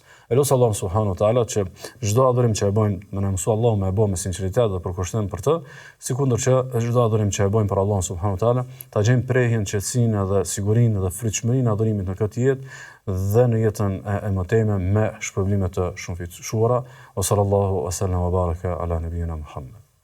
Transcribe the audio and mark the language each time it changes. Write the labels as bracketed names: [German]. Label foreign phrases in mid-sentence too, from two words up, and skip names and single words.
[Albanian] Elos Allahun [Arabic] سبحانه وتعالى [Albanian] që çdo adhurim që e bëjmë, më na mësua Allahu me e bëj me sinqeritet dhe për kushtim për të, sikundër që çdo adhurim që e bëjmë për Allahun [Arabic] سبحانه وتعالى, [Albanian] ta gjejmë prehjen, qetësinë edhe sigurinë dhe frytshmërinë e adhurimit në këtë jetë dhe në jetën e mëtejme me shpërblime të shumëfishura. [Arabic] وصلى الله وسلم وبارك على نبينا محمد.